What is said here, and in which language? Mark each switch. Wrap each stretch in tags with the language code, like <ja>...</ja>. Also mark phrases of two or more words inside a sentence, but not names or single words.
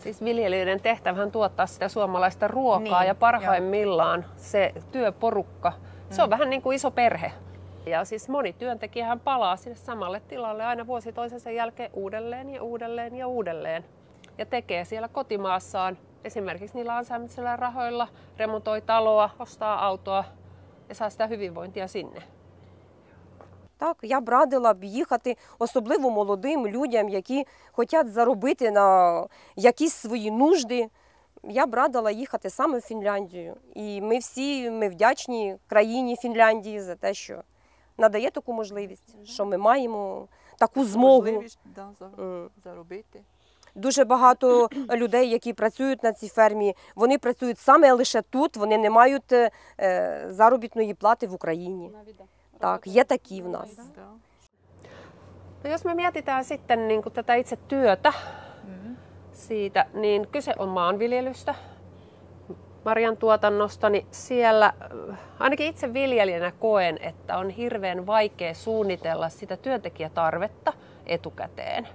<fi>Siis viljelijöiden tehtävähän tuottaa sitä suomalaista ruokaa ja parhaimmillaan se työporukka, se on vähän niin kuin iso perhe. Ja siis moni työntekijähän palaa sinne samalle tilalle aina vuosi toisensa jälkeen uudelleen ja uudelleen ja uudelleen. Ja tekee siellä kotimaassaan esimerkiksi niillä ansaitsemisilla rahoilla, remontoi taloa, ostaa autoa ja saa sitä hyvinvointia sinne.</fi> <uk>Так, я б радила б їхати, особливо молодим людям, які хочуть заробити на якісь свої нужди. Я б радила їхати саме в Фінляндію. І ми вдячні країні Фінляндії за те, що надає таку можливість, що ми маємо таку змогу. Можливість заробити. Дуже багато людей, які працюють на цій фермі, вони працюють саме лише тут, вони не мають заробітної плати в Україні. Так, є такі в нас.</uk> <fi>No jos me mietitään sitten niin kuin tätä itse työtä siitä, niin kyse on maanviljelystä, marjantuotannosta, niin siellä ainakin itse viljelijänä koen, että on hirveän vaikea suunnitella sitä työntekijätarvetta etukäteen.</fi>